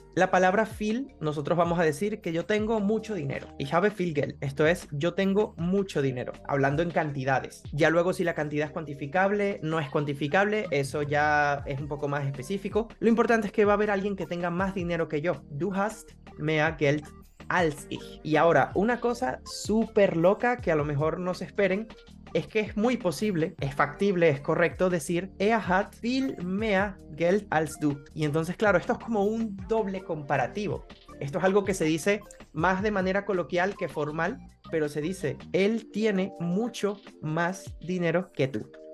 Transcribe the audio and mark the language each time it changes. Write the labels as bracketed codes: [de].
[es] La palabra viel, nosotros vamos a decir que yo tengo mucho dinero. [de] Ich habe viel Geld. [es] Esto es, yo tengo mucho dinero. Hablando en cantidades. Ya luego si la cantidad es cuantificable, no es cuantificable, eso ya es un poco más específico. Lo importante es que va a haber alguien que tenga más dinero que yo. [de] Du hast mehr Geld als ich. [es] Y ahora, una cosa súper loca que a lo mejor no se esperen, es que es muy posible, es factible, es correcto decir [de] hat viel mehr Geld als du. [es] Y entonces, claro, esto es como un doble comparativo. Esto es algo que se dice más de manera coloquial que formal, pero se dice, él tiene mucho más dinero que tú.